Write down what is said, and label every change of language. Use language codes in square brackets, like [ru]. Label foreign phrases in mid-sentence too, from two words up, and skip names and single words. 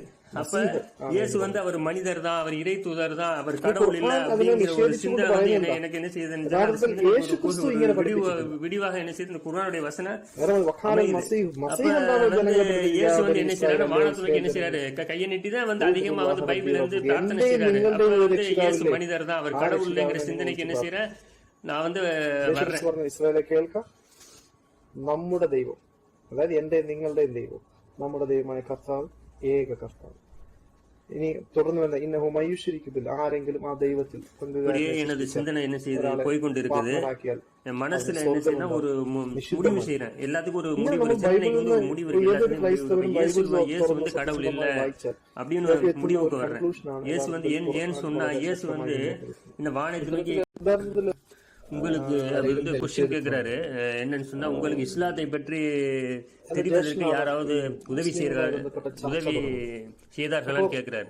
[ta] அப்ப இயேசு வந்து அவர் மனிதர் தான், அவர் இறை தூதர் தான், அவர் கடவுள் இல்ல அப்படிங்கிற ஒரு சிந்தனை வந்து எனக்கு என்ன செய்யுது, விடிவாக என்ன செய்யுது இந்த குர்ஆனுடைய வசனம். இயேசு வந்து என்ன செய்யறாரு, வானத்துக்கு என்ன செய்யறாரு, கையை நீட்டி தான் வந்து அதிகமா வந்து பைபிள் வந்து பிரார்த்தனை செய்யறாரு. அப்ப வந்து இயேசு மனிதர் தான், அவர் கடவுள் இல்லைங்கிற சிந்தனைக்கு என்ன செய்யற நான் வந்து வர்றேன். [ml] ഇസ്രായേലെ കേൾക്കാം, നമ്മുടെ ദൈവം, അതായത് എന്റെ നിങ്ങളുടെയും ദൈവം, നമ്മുടെ ദൈവമായ കർത്താവ്, ഏക കർത്താവ്. ഇനി തുടർന്ന് വന്ന [ar] إنه من يشرك بالله, [ml] ആരെങ്കിലും ആ ദൈവത്തിൽ [ta] எனது சிந்தனை என்ன செய்யுது போய்கொண்டிருக்குது. என் மனசுல என்ன செய்யணும், ஒரு முடிவு செய்யறேன், எல்லாத்துக்கும் ஒரு முடிவு, ஒரு சிந்தனைக்கு வந்து ஒரு முடிவு இருக்கு. இயேசு வந்து கடவுள் இல்ல அப்படின்னு ஒரு முடிவுக்கு வர்றேன். இயேசு வந்து ஏன் சொன்னா, இயேசு வந்து இந்த வானத்தை நோக்கி உங்களுக்கு அது வந்து கொஸ்டின் கேட்கிறாரு, என்னன்னு சொன்னா, உங்களுக்கு இஸ்லாத்தை பற்றி தெரிவதற்கு யாராவது உதவி செய்தார்களான்னு கேட்கிறாரு.